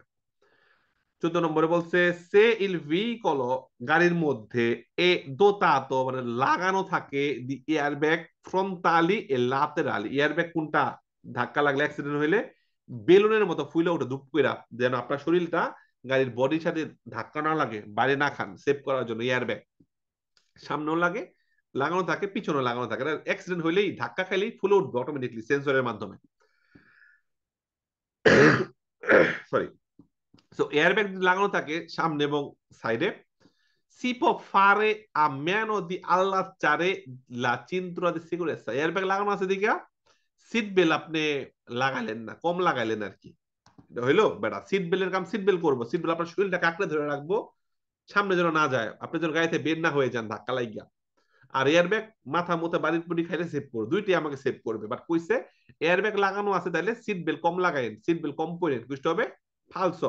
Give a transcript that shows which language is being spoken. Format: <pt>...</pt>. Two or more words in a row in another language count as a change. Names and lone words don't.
<bn>14 নম্বরে বলছে</bn> <it>se il veicolo,</it> <bn>গাড়ির মধ্যে</bn> <it>è dotato</it> <bn>মানে লাগানো থাকে</bn> <it>di airbag frontali e laterali,</it> <bn>এয়ারব্যাগ কোনটা, ধাক্কা লাগলে অ্যাক্সিডেন্ট হইলে বেলুনের মতো ফুলে ওঠে ধুপ কইরা, যেন আপনার শরীরটা গাড়ির বডির সাথে ধাক্কা না লাগে, বাইরে না খান, সেভ করার জন্য এয়ারব্যাগ সামনেও লাগে, লাগানো থাকে, পিছনেও লাগানো থাকে, অ্যাক্সিডেন্ট হইলেই ধাক্কা খাইলেই ফুলে উঠবে অটোমেটিকলি সেন্সরের মাধ্যমে। সরি। সো এয়ারব্যাগ লাগানো থাকে সামনে এবং সাইডে,</bn> <it>si può fare a meno di allacciare la cintura di sicurezza,</it> <bn>এয়ারব্যাগ লাগানো আছে দিকে সিট বেল্ট আপনি লাগাইলেন না, কম লাগাইলেন আর কি, এটা হইলো বেটা, সিট বেল্টের কাম সিট বেল্ট করবো, সিট বেল্ট আপনার শরীরটাকে আঁকড়ে ধরে রাখবো, সামনে যেন না যায়, আপনি যেন গাড়িতে বের না হয়ে যান ধাক্কা লাগিয়া। আর এয়ারব্যাগ মাথা মতো বাড়ির পুরি খাইলে সেভ করবে, দুইটাই আমাকে সেভ করবে, বাট কইছে এয়ারব্যাগ লাগানো আছে তাহলে সিট বেল্ট কম লাগাইন, সিট বেল্ট কম পরেন, বুঝতে হবে ফালসো।</bn>